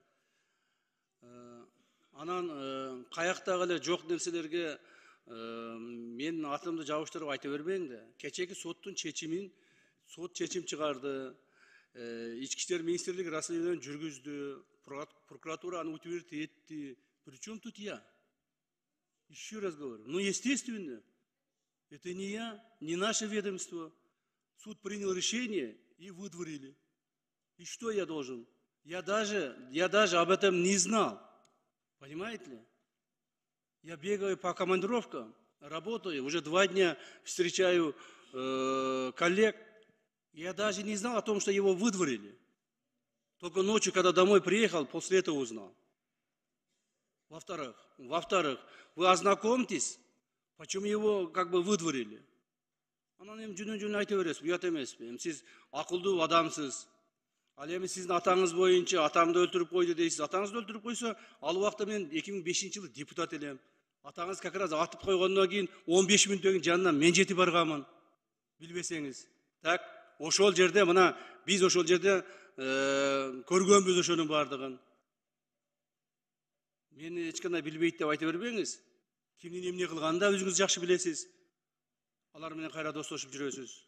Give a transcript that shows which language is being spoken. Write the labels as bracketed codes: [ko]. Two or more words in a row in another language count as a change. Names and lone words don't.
[ky] Анан каяктагы эле жок нерселерге менин атымды жабыштырып айта бербең да. Кечеги соттун чечимин сот чечим чыгарды. Ички иштер министрлиги расследование жүргүздү. Прокуратура аны утвердить этти. [ru] Причем тут я? Еще раз говорю. Ну, естественно. Это не я, не наше ведомство. Суд принял решение и выдворили. И что я должен? Я даже об этом не знал. Понимаете ли? Я бегаю по командировкам, работаю, уже 2 дня встречаю коллег. Я даже не знал о том, что его выдворили. Только ночью, когда домой приехал, после этого узнал. Во-вторых, вы ознакомьтесь, почему его как бы выдворили. [ky] Анан эми жөнөн айта бересиз, уят эмеспи. Сиз акылдуу адамсыз. Ал эми сиздин атаңыз боюнча атамды өлтүрүп койду дейсиз. Атаңызды өлтүрүп койсо, ал убакта мен 2005-жылы депутат элем. Атаңыз [ru] как раз [ky] атып койгондон кийин 15 мүнөттөн жанынан мен жетип барганмын. Билбесеңиз. Так, ошол жерде мына биз ошол жерде көргөнбүз ошонун бардыгын. Мени эч кандай билбейт деп айта бербеңиз. Кимдин эмне кылганын да өзүңүз жакшы билесиз. Алар менен кайра достошуп жүрөсүз.